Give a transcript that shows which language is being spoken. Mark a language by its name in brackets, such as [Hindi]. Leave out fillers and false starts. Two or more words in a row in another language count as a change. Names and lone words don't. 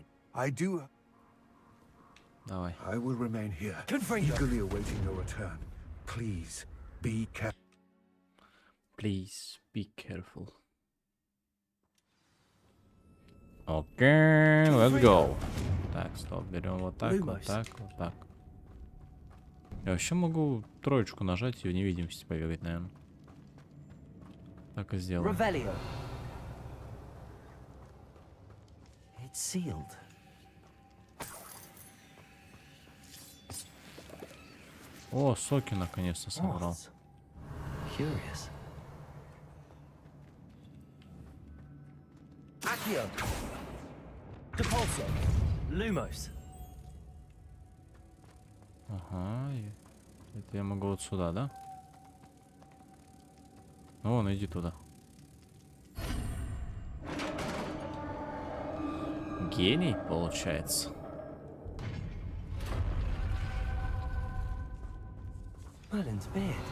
[English] I do... [Russian] Давай. [English] I will remain here, [Latin] Confringo. [English] eagerly awaiting your return. Please, be careful. Please be careful. Окей, let's go. [Russian] Так, стоп, берем вот так, вот так, вот так. Я вообще могу троечку нажать и в невидимости побегать, наверное. Так и сделаем. [Latin] Revelio. [English] It's sealed. [Russian] О, соки наконец-то собрал. [English] Curious. Accio. [Latin] Depulso. Lumos. [Russian] Ага, это я могу вот сюда, да? Ну, вон, иди туда. Гений, получается. [English] Merlin's beard.